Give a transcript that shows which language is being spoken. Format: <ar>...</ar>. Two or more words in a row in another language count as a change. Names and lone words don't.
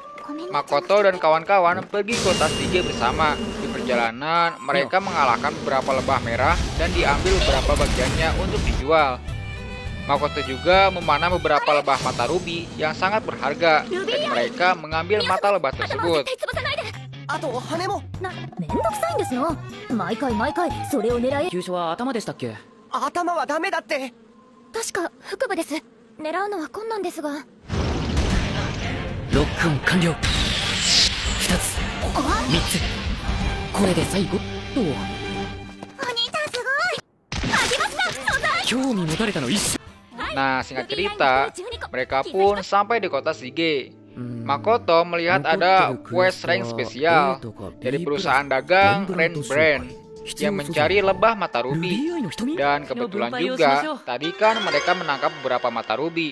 <id>Makoto dan kawan-kawan pergi ke kota Sige bersama. Di perjalanan, mereka mengalahkan beberapa lebah merah dan diambil beberapa bagiannya untuk dijual. Makoto juga memanah beberapa lebah mata ruby yang sangat berharga, dan mereka mengambil mata lebah tersebut.</id> <ja>あと羽もめんどくさいんですの。毎回それを狙い。急所は頭でしたっけ？頭はダメだって。確か腹部です。狙うのは困難ですが。ロックオン完了。2つ3つ、これで最後。お兄ちゃんすごい。ありました素材。興味持たれたの一瞬。</ja> <id>Nah, singkat cerita, mereka pun sampai di kota Sige. Makoto melihat ada</id> <en>quest rank</en> <id>spesial dari perusahaan dagang Ren Brand yang mencari lebah mata ruby. Dan kebetulan juga, tadi kan mereka menangkap beberapa mata ruby.</id>